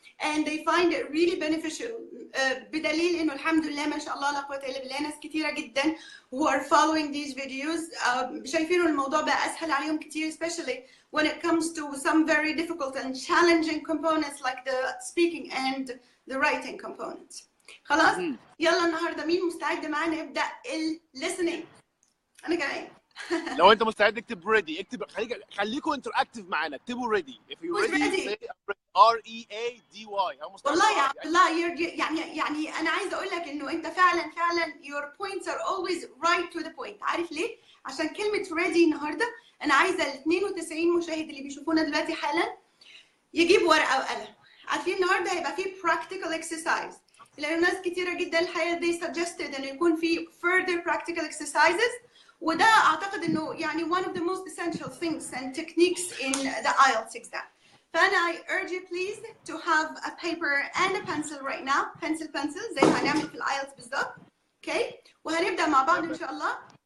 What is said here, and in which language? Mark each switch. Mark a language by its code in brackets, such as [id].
[en] And they find it really beneficial. [ar] بدليل إنه الحمد لله ما شاء الله لا قوة إلا بالله ناس كثيرة جدا [en] who are following these videos [ar] شايفين الموضوع بقى أسهل عليهم كثير, [en] especially when it comes to some very difficult and challenging components like the speaking and the writing components. [ar] خلاص؟ يلا النهارده مين مستعد معانا نبدأ listening؟ أنا كمان. لو انت مستعد اكتب ready. اكتب خليكم انتراكتيف معانا. اكتبوا [en] ready. If you're ready say READY. [ar] والله يا عبد الله يعني انا عايزه اقول لك انه انت فعلا [en] your points are always right to the point. [ar] عارف ليه؟ عشان كلمه ready النهارده انا عايزه ال 92 مشاهد اللي بيشوفونا دلوقتي حالا يجيب ورقه وقلم. عارفين النهارده هيبقى فيه practical exercise. لان ناس كتيره جدا الحقيقه [en] they suggested [ar] انه يكون في [en] further practical exercises. [ar] وده اعتقد انه يعني [en] one of the most essential things and techniques in the IELTS exam. فانا I urge you please to have a paper and a pencil right now. [ar] pencil زي ما هنعمل في الآيلتس بالظبط. اوكي وهنبدا مع بعض ان شاء الله.